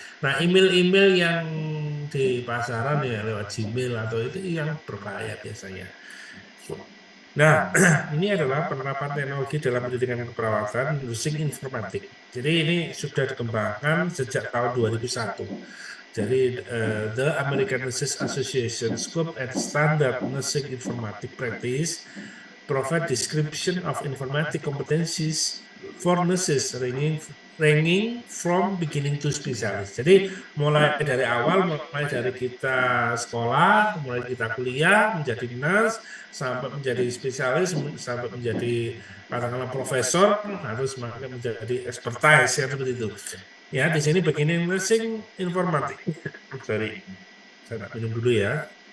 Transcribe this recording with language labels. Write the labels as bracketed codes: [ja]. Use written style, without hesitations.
[id] Nah, email-email yang di pasaran ya lewat Gmail atau itu yang berbahaya biasanya. Nah, ini adalah penerapan teknologi dalam pendidikan keperawatan nursing informatik. Jadi ini sudah dikembangkan sejak tahun 2001. [en] Jadi the American Nurses Association Scope and Standard Nursing Informatic Practice provide description of informatic competencies for nurses ranging from beginning to specialist. [id] Jadi mulai dari awal, mulai dari kita sekolah, mulai kita kuliah menjadi nurse, sampai menjadi spesialis, sampai menjadi katakanlah profesor, harus menjadi expertise ya seperti itu. Ya di sini beginning nursing informatik. Sorry, saya minum dulu ya.